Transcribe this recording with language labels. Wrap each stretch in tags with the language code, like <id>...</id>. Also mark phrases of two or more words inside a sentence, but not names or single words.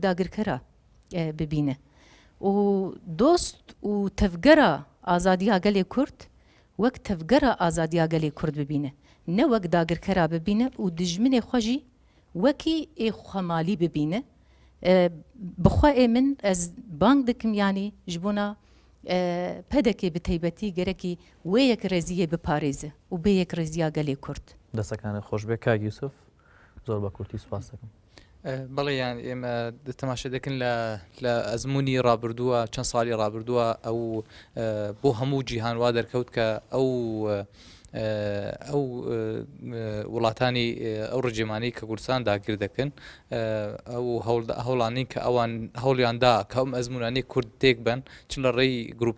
<ku>dagirkera bibîne û dost û tevgera azadiya gelê Kurd wek tevgera azadiya gelê Kurd bibîne ne wek dagirkera bibîne û dijminê xwe jî wekî ê xwemalî bibîne bixwe ê min ez bang dikim yanî ji bona pedekê bi taybetî gerekî wê yekrêziyê biparêze û bê yekrêziya gelê Kurd</ku> <ckb>دەستەکانت خۆش بێ کاک یوسف زۆر بە کورتی سوپاس دەکەم بەڵێ یان ئێمە تەماشا دەکەن لە ئەزمموی ڕابردووە چەند ساڵی ڕابردووە ئەو بۆ هەموو جیهان وا دەرکەوت کە ئەو وڵاتانی ئەو ڕژێمانەی کە کوردستان داگیر دەکەن ئەو هەوڵانی کە ئەوان هەوڵیاندا کە ئەم ئەزمموانەی کورد تێک بن چ لە ڕێی گروپە</ckb>